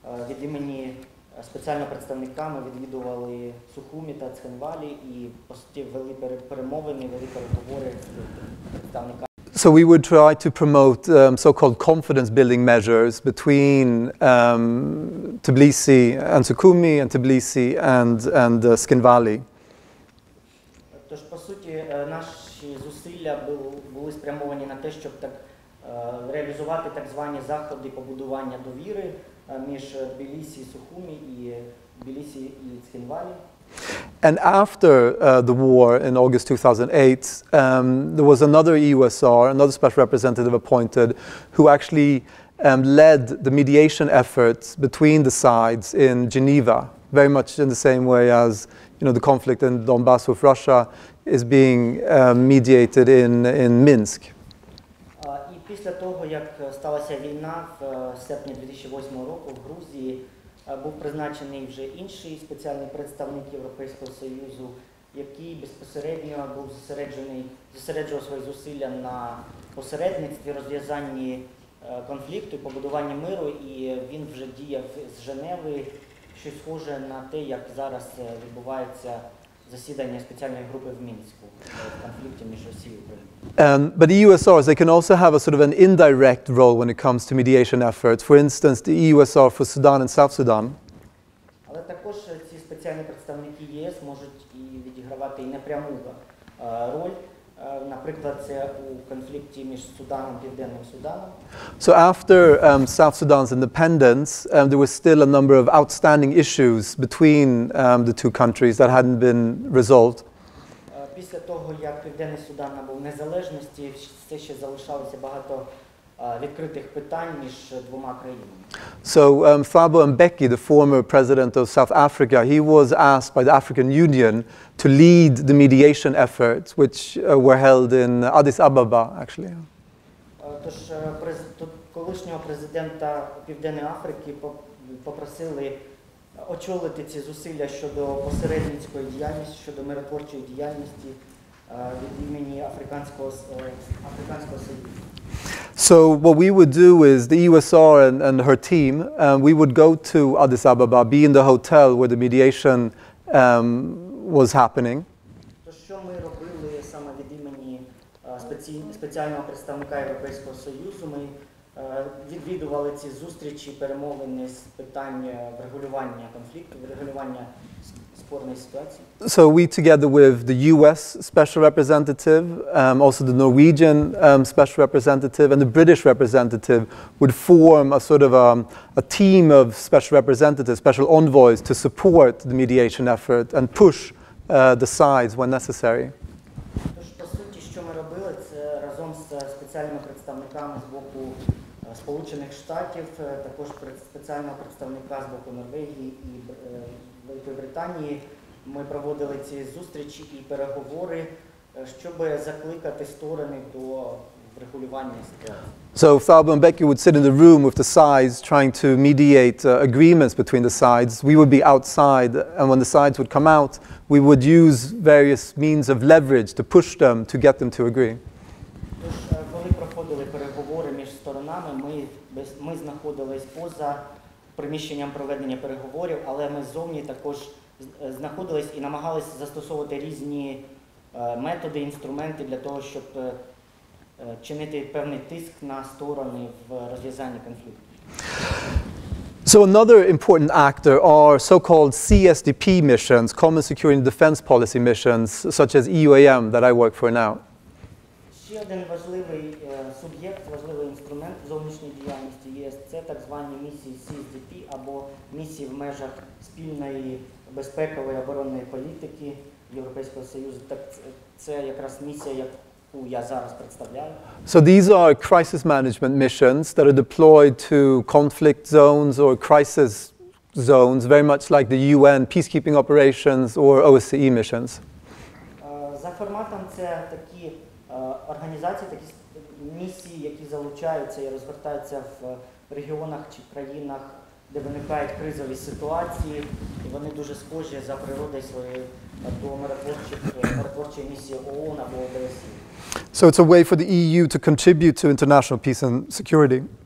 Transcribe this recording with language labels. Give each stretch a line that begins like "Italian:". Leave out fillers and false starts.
Ukrainian: Від імені спеціального представника ми відвідували Сухумі та Цхинвалі і, по суті, вели перемовини, вели переговори з представниками.
English: So we would try to promote so-called confidence-building measures between Tbilisi and Sukhumi and Tbilisi and Skin Valley.
Ukrainian: Тож, по суті, наші зусилля були спрямовані на те, щоб реалізувати так звані заходи побудування довіри між Тбілісі і Сухумі і Тбілісі і Цхинвалі.
English: And after the war in August 2008, there was another EUSR, another special representative appointed, who actually led the mediation efforts between the sides in Geneva, very much in the same way as the conflict in Donbass with Russia is being mediated in Minsk.
Ukrainian: І після того, як сталася війна в серпні 2008 року в Грузії, був призначений вже інший спеціальний представник Європейського Союзу, який безпосередньо був зосереджував свої зусилля на посередництві, розв'язанні конфлікту і побудуванні миру, і він вже діяв з Женеви, що схоже на те, як зараз відбувається засідання спеціальної групи в Мінську в конфлікті між Росією і Україною.
English: But the EUSRs, they can also have a sort of an indirect role when it comes to mediation efforts. For instance, the EUSR for Sudan and South Sudan.
Ukrainian: Але також ці спеціальні представники ЄС можуть і відігравати і непряму роль. Наприклад, це у конфлікті між Суданом і Південним Суданом.
English: So after South Sudan's independence, there was still a number of outstanding issues between the two countries that hadn't been resolved.
Ukrainian: Після того, як Південний Судан набув незалежності, все ще залишалося багато відкритих питань між двома країнами.
English: So Thabo Mbeki, the former president of South Africa, he was asked by the African Union to lead the mediation efforts, which were held in Addis Ababa, actually.
Ukrainian: Тож колишнього президента Південної Африки попросили очолити ці зусилля щодо посередницької діяльності, щодо миротворчої діяльності від імені Африканського Союзу.
English: So what we would do is the EUSR and her team, we would go to Addis Ababa, be in the hotel where the mediation was happening.
Ukrainian: То що ми робили саме від імені спеціального представника Європейського Союзу? Ми відвідували ці зустрічі, перемовини з питань врегулювання конфлікту, врегулювання спорної ситуації.
English: So we, together with the US Special Representative, also the Norwegian Special Representative and the British Representative, would form a sort of a team of special representatives, special envoys to support the mediation effort and push the sides when necessary.
Ukrainian: Тож, по суті, що ми робили, це разом з спеціальними представниками з боку Сполучених Штатів, також спеціального представника з боку Норвегії і Великої Британії, ми проводили ці зустрічі і переговори, щоб закликати сторони до врегулювання ситуації.
English: So Thabo and Becky would sit in the room with the sides trying to mediate agreements between the sides. We would be outside, and when the sides would come out, we would use various means of leverage to push them to get them to agree.
Ukrainian: Тож, коли проходили переговори між сторонами, ми знаходились поза приміщенням проведення переговорів, але ми ззовні також знаходились і намагалися застосовувати різні методи, інструменти для того, щоб чинити певний тиск на сторони в розв'язанні конфлікту.
English: So another important actor are so-called CSDP missions, Common Security and Defense Policy missions, such as EUAM that I work for now.
Ukrainian: Ще один важливий суб'єкт, важливий інструмент зовнішньої діяльності ЄС – це так звані місії CSDP або місії в межах спільної безпекової оборонної політики Європейського Союзу. Так це якраз місія, яку я зараз представляю.
English: So these are crisis management missions that are deployed to conflict zones or crisis zones, very much like the UN peacekeeping operations or OBSЄ missions.
Ukrainian: За форматом це такі організації, такі місії, які залучаються і розгортаються в регіонах чи країнах, де виникають кризові ситуації, і вони дуже схожі за природою своєю до миротворчої місії ООН або ОБСЄ.
English: So it's a way for the EU to contribute to international peace and security.